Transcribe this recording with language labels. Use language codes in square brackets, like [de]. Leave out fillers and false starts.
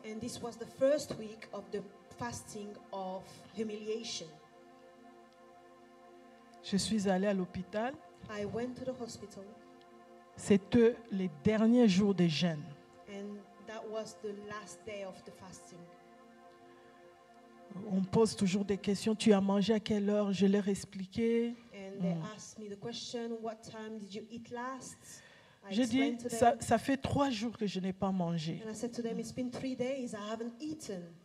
[en] And this was the first week of the fasting of humiliation. [fr] Je suis allée à l'hôpital. [en] I went to the hospital, [fr] C'était les derniers jours de jeûne. [en] and that was the last day of the fasting. [fr] On pose toujours des questions. Tu as mangé à quelle heure? Je leur ai expliqué. [en] And they asked me the question, what time did you eat last? I [fr] J'ai dit, [en] explained to them, [fr] ça fait 3 jours que je n'ai pas mangé. [en] and I said to them, it's been 3 days, I haven't eaten.